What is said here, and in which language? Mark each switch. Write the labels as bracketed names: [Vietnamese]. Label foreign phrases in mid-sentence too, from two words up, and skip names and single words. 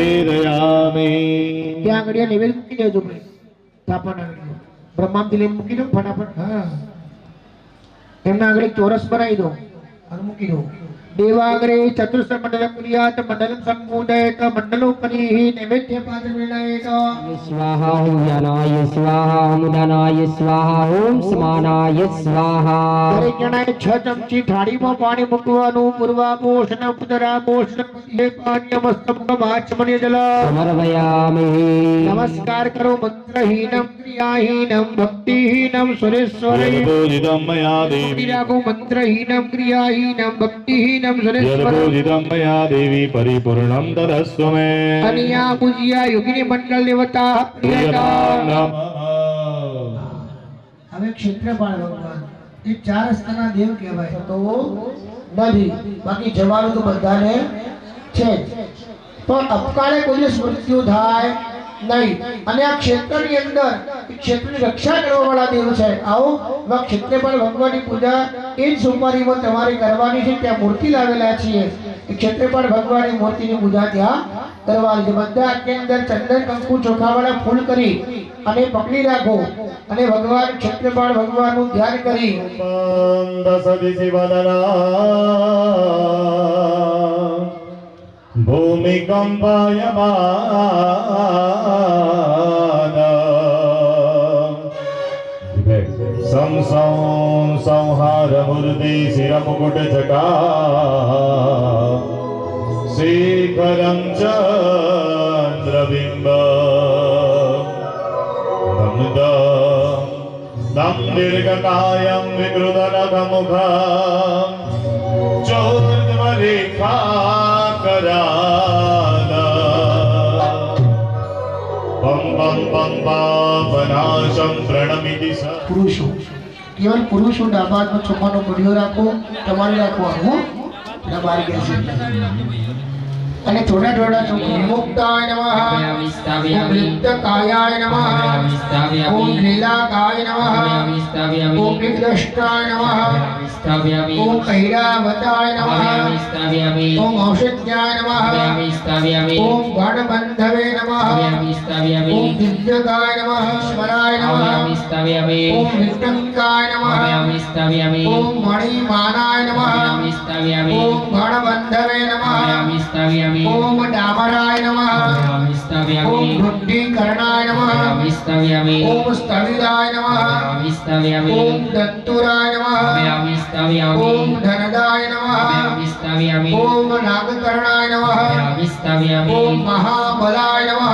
[Gujarati] ત્યાં આગળ નૈવેદ્ય મૂકી દેજો ભાઈ. સ્થાપના કરી દો. બ્રહ્માથી લઈને મૂકી દો ફટાફટ. હા, એમના આગળ એક ચોરસ બનાવી દો અને મૂકી દો. [Sanskrit] દેવાગ્રે ચતુર્થ મંડલમ ક્રિયાત મંડલમ સંબોધયત મંડલોપરી નૈવેદ્ય પાત્ર વિનાયત. स्वाहा ओम ज्ञानाय स्वाहा ओम दानाय स्वाहा ओम समानाय स्वाहा. [Gujarati] દરેક જણાએ 6 ચમચી થાળીમાં પાણી મૂકવાનું. [Sanskrit] પૂર્વાપોષણ ઉત્તરાપોષણ પાણ્યમસ્તકમ આચમન્ય જલ. समर्पयामि. [Gujarati] નમસ્કાર કરો. [Sanskrit] મંત્રહીનમ ક્રિયાહીનમ ભક્તિહીનમ સુરેશ્વરે. यदपूजितं मया देवी [Gujarati] રાખો. [Sanskrit] મંત્રહીનમ ક્રિયાહીનમ ભક્તિહીનમ સુરેશ્વરે. यदपूजितं मया देवी परिपूर्णं तदस्व मे. અનિયા પૂજ્યા યોગિની મંડળ દેવતા પ્રિયતા. नमः. [Gujarati] હવે ક્ષેત્રપાળ ભગવાન એ 4 રસ્તાના દેવ કહેવાય તો નથી, બાકી જવાનું તો બધાને છે જ. પણ અપકાળે કોઈને મૃત્યુ થાય નહીં. અને આ ક્ષેત્રની અંદર એ ક્ષેત્રની રક્ષા કરવા વાળા દેવ છે. આવો ક્ષેત્રપાળ ભગવાનની પૂજા એ જ સોમવારીમાં તમારે કરવાની છે. ત્યાં મૂર્તિ લાવેલા છીએ. એ ક્ષેત્રપાળ ભગવાનની મૂર્તિની પૂજા ત્યાં કરવાની છે. બધા આટની અંદર ચંદન કંકુ ચોખાવાળા ફૂલ કરી અને પકડી રાખો અને ભગવાન ક્ષેત્રપાળ ભગવાનનું ધ્યાન કરી [Sanskrit] दशदि शिवदना भूमिकम्पायमान संहार मूर्ति शिरमुकुट जटा शेखरं चन्द्रबिम्ब दं दीर्घकायं विकृतनखमुखं चोर्ध्वरेखाकराला पं पं पं पापनाशं प्रणमिति स. [Gujarati] પુરુષો કેવલ પુરુષો ડાબા હાથમાં ચોખાનો ઘડિયો રાખો. તમારે રાખવાનું ડાબા બેસી અને થોડા થોડા ચોખા. [Sanskrit] મુક્તાય નમઃ. ઓમ લિપ્તકાયાય નમઃ. ઓમ લીલાકાય નમઃ. ઓમ વિદ્રષ્ટાય નમઃ. ઓમ કૈરાવતાય નમઃ. ઓમ ઔષધ્યાય નમઃ. ઓમ ગણબંધવે નમઃ. ઓમ દિવ્યકાય નમઃ. સ્મરાય નમઃ. ઓમ વિષ્ણુકાય નમઃ. ઓમ મણિમાનાય નમઃ. ઓમ ગણબંધવે નમઃ. ओम डामराय नमः. ओम बुद्धिकरणाय नमः. ओम स्थविराय नमः. ओम दंतुराय नमः. ओम धनदाय नमः. ओम नागकरणाय नमः. ओम महाबलाय नमः.